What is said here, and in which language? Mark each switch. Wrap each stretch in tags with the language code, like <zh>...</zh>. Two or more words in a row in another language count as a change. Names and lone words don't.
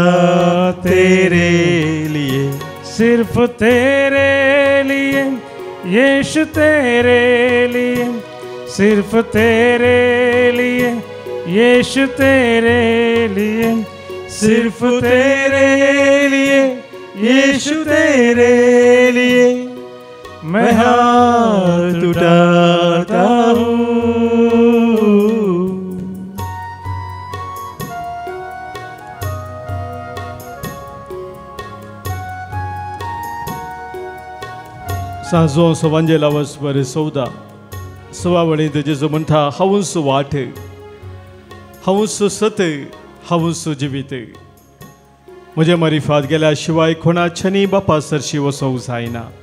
<hi>तेरे लिए सिर्फ तेरे लिए यीशु तेरे लिए सिर्फ तेरे लिए यीशु तेरे लिए सिर्फ तेरे लिए यीशु तेरे लिए मैं हाथ उठाता हूँ</hi> <kok>सांजो सवांजेला वस्वर 14 वळींत जेजू म्हणटा हांवूच वाट हांवूच सत हांवूच जिवीत म्हजे मारिफात गेल्या शिवाय कोणाच्यानी बापा सरशी वचोंक जायना</kok>